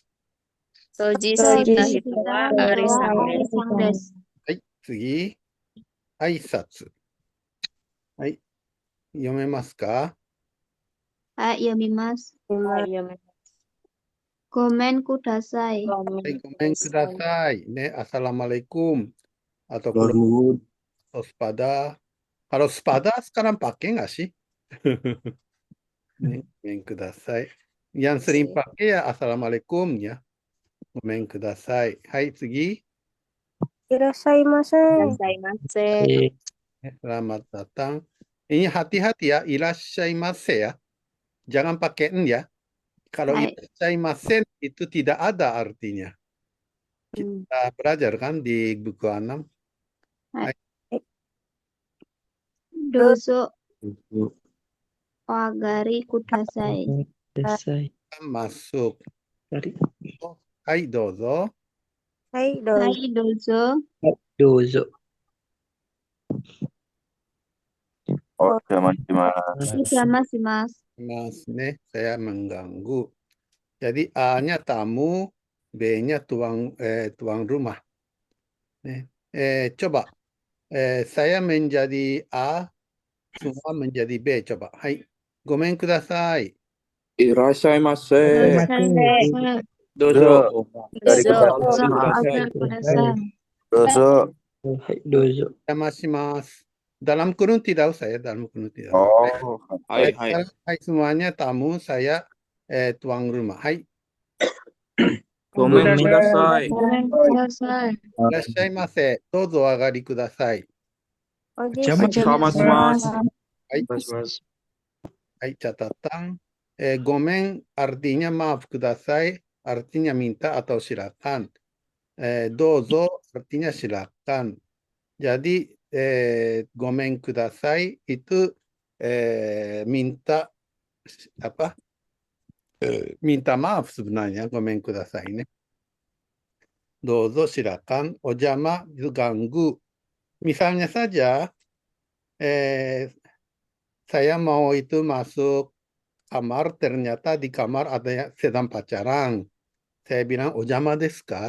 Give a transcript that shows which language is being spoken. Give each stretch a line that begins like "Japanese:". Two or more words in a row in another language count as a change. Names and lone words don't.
Japanese: 掃除した人はありさんです. はい、次。挨拶。はい。読めますか？はい、読みます。ごめんください. はい、ごめんください。
Indonesian: ね、Assalamualaikum. Atau Halo pada. Kalau pada sekarang pakai nggak sih? Nih,
Japanese: ごめんください.
Indonesian: Yang sering pakai ya Assalamualaikum ya.
Japanese: ごめんください. はい、次. Irashaimase.
Indonesian: Selamat datang. Ini hati-hati ya, irashaimase ya. Jangan pakai n ya. Kalau irashaimase itu tidak ada artinya. Kita belajar kan di buku 6.
Japanese: どうぞわがりください. Masuk. はい、どうぞ. はい、どうぞ. Dozo. Mas.
Indonesian: Mas nih, saya mengganggu. Jadi A-nya tamu, B-nya tuang rumah. Nih, coba saya menjadi A, semua menjadi B. Coba. Hai,
Japanese: ごめんください. Irashaimase. Dozo. Dozo. Dozo. Mas.
Indonesian: Dalam kurung tidak usah ya, dalam kurung tidak. Oh, hai. Hai semuanya tamu, saya tuang rumah.
Japanese: Hai. ごめんください. いらっしゃいませ。どうぞあがりください. はい。はい,
Indonesian: catatan. Gomen artinya maaf, kudasai artinya minta atau silakan. Dozo artinya silakan. Jadi
Japanese: ごめんください
Indonesian: itu minta apa? Minta maaf sebenarnya
Japanese: ごめんください
Indonesian: ini. Dozo silakan. Ojama itu ganggu. Misalnya saja saya mau itu masuk kamar, ternyata di kamar ada yang sedang pacaran. Saya bilang,
Japanese: おじゃまですか?